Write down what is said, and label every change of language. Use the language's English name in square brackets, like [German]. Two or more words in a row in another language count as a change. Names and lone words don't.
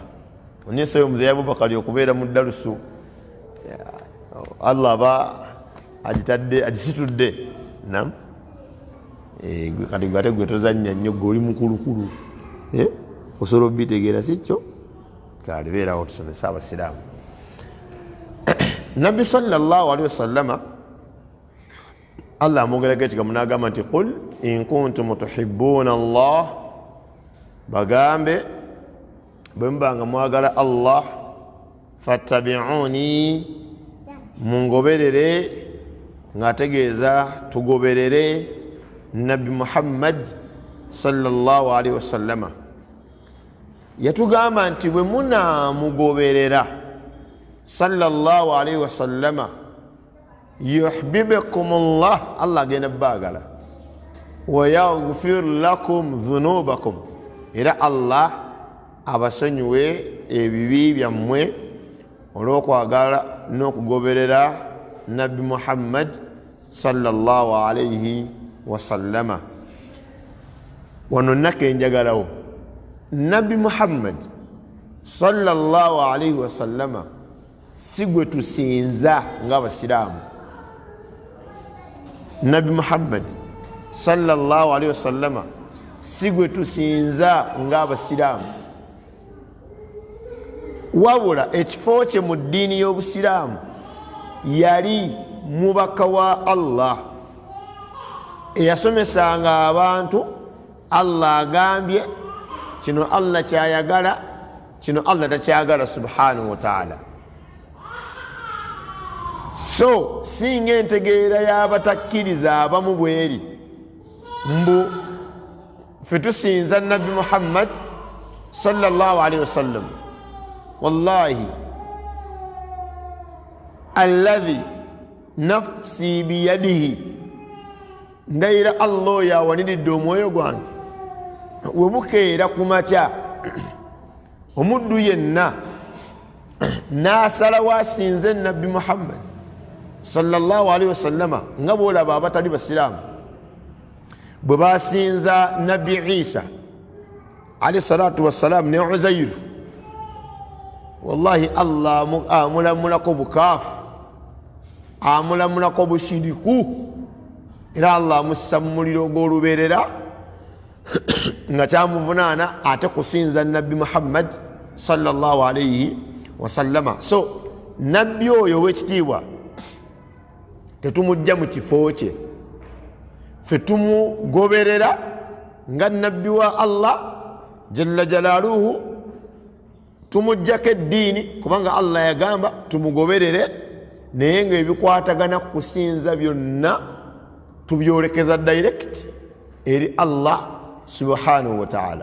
[Ganda] Onyeseyo omuzeeyi Abubakar okubeera mu darusu, Allah aba agitadde agisitudde. Naam. Kati gwate gwe tozannya nnyo, gwe oli mukulukulu. Osobola obitegeera sikyo? Kale beerawo tusomesa abasiraamu. Nabbi [Arabic] صلى الله عليه وسلم [Ganda] Allah amwogerako ekigambo n'agamba nti [Arabic] قل إن كنتم تحبون الله, [Ganda] bagambe bwe mubanga mwagala Allah fattabi'uni, mungoberere, ng'ategeeza tugoberere Nabbi Muhammad [Arabic] صلى الله عليه وسلم. [Ganda] Yatugamba nti bwe munaamugoberera [Arabic] صلى الله عليه وسلم [Ganda] yuhibbukumullah, Allah agenda baagala, [Arabic] ويغفر لكم ذنوبكم, [Ganda] era Allah abasonyiwe ebibi byammwe olw'okwagala n'okugoberera Nabbi Muhammad [Arabic] صلى الله عليه وسلم. [Ganda] Wano nake njagalawo Nabbi Muhammad [Arabic] صلى الله عليه وسلم [Ganda] si gwe tusinza ng'abasiraamu. Nabbi Muhammad [Arabic] صلى الله عليه وسلم [Ganda] si gwe tusinza ng'abasiraamu, wabula ekifo kye mu ddiini y'obusiraamu yali mubaka wa Allah eyasomesanga abantu. Allah agambye kino Allah kyayagala, kino Allah takyagala [Arabic] سبحانه وتعالى. [Ganda] So singa entegeera y'abatakkiriza abamu bweri mbu fe tusinza Nabbi Muhammad [Arabic] صلى الله عليه وسلم, والله الذي نفسي biyadihi, [Ganda] ndayira Allah yawaniridde omwoyo gwange we bukeera ku makya omuddu yenna n'asalawo asinze nabbi Muhammad [Arabic] صلى الله عليه وسلم [Ganda] nga bw'olaba abatali basiraamu bwe basinza nabbi Isa [Arabic] عليه الصلاة والسلام [Ganda] ne Uzairu, wallahi Allah amulamulako bukaafu, amulamulako bushiriku, era Allah amussa mu muliro ogw'olubeerera nga kyamuvunaana ate kusinza nabbi Muhammad [Arabic] صلى الله عليه وسلم. [Ganda] So nabbi oyo ow'ekitiibwa tetumujja mu kifo kye, ffe tumugoberera nga nabbi wa Allah [Arabic] جل جلاله, [Ganda] tumujjako eddiini kubanga Allah yagamba tumugoberere, naye nga ebikwatagana kusinza byonna tubyolekeza direct eri Allah [Arabic] سبحانه وتعالى.